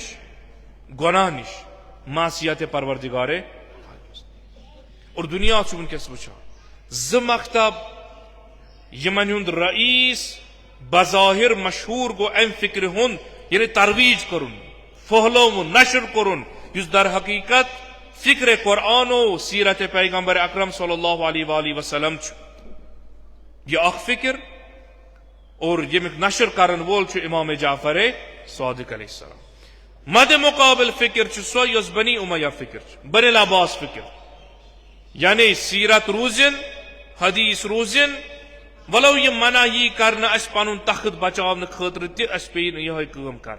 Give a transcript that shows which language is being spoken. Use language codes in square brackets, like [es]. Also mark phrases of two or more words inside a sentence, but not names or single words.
[ks] گۄناہ نِش، معصیتِ پروردگارے. اور دُنیا چھُ وٕنکیٚس وٕچھان زٕ مکتب یِمن ہُنٛد رئیٖس بظاہر مشہوٗر گوٚو امہِ فکرِ ہُنٛد یعنی ترویج کوٚرُن، پھہلووُن، نشر کوٚرُن، یُس در حقیقت فکرِ قرآن و سیرت پیغمبر اکرم [ar] صلی اللہ علیہ وآلہ وسلم [ks] چھُ. یہِ اکھ فکر اور ییٚمیُک نشر کرن وول چھُ امام جعفر صادق [ar] علیہ السلام. [ks] مدِ مقابل فکر چھِ سۄ یۄس بنی امیہ فکر چھِ، بنی العباس فکر، یعنی سیرت روزن، حدیث روزن، ولو یہِ منع یی کرنہٕ اسہِ پنُن تخت بچاونہٕ خٲطرٕ تہِ اسہِ پیٚیہِ نہٕ یِہوے کٲم کرٕنۍ.